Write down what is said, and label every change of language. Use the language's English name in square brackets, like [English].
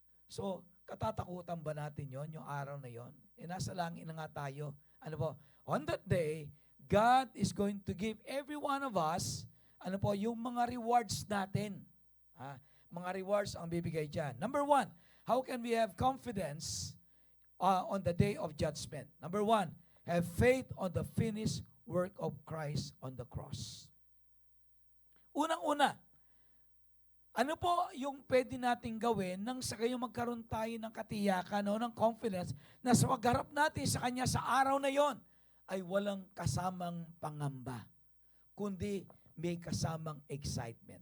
[Filipino] So, katatakutan ba natin yon yung araw na yon? Nasa langit na nga tayo. Ano po? [English] On that day, God is going to give every one of us, [Filipino] ano po, yung mga rewards natin. Mga rewards ang bibigay dyan. [English] Number one, how can we have confidence on the day of judgment? Number one, have faith on the finished work of Christ on the cross. [Filipino] Unang-una, ano po yung pwede nating gawin nang sa kayo magkaroon tayo ng katiyakan o ng confidence na sa pagharap natin sa Kanya sa araw na yon ay walang kasamang pangamba, kundi may kasamang excitement.